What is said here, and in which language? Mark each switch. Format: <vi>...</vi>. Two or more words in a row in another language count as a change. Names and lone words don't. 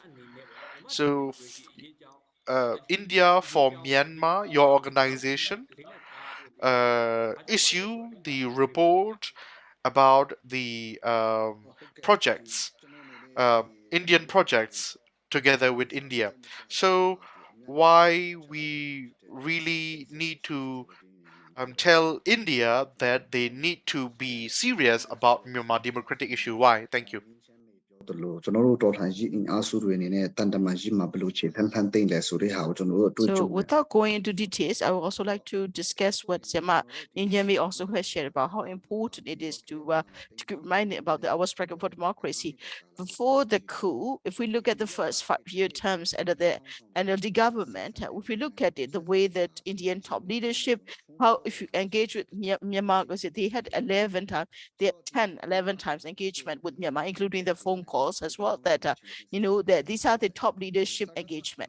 <en>So, India for Myanmar, your organization, issue the report about the projects, Indian projects together with India. So, why we really need to tell India that they need to be serious about Myanmar democratic issue. Why? Thank you.</en> <my>တလို့ကျွန်တော်တို့တော်လှန်ရေးအင်အားစုတွေအနေနဲ့တန်တမာရေးမှာဘယ်လိုခြေဖမ်းဖမ်းသိမ့်လဲဆိုတဲ့ဟာကိုကျွန်တော်တို့တွေ့ကြုံ</my> <en>So</en> <my>တယ်</my> <en>without going into details, I would also like to discuss what Sema Nyein also has shared about how important it is to keep reminding about our struggle for democracy. Before the coup, if we look at the first 5-year terms under the NLD government, if we look at it, the way that Indian top leadership, how if you engage with Myanmar, because they had 11 times, they had 11 times engagement with Myanmar, including the phone calls as well, that, that these are the top leadership engagement.</en>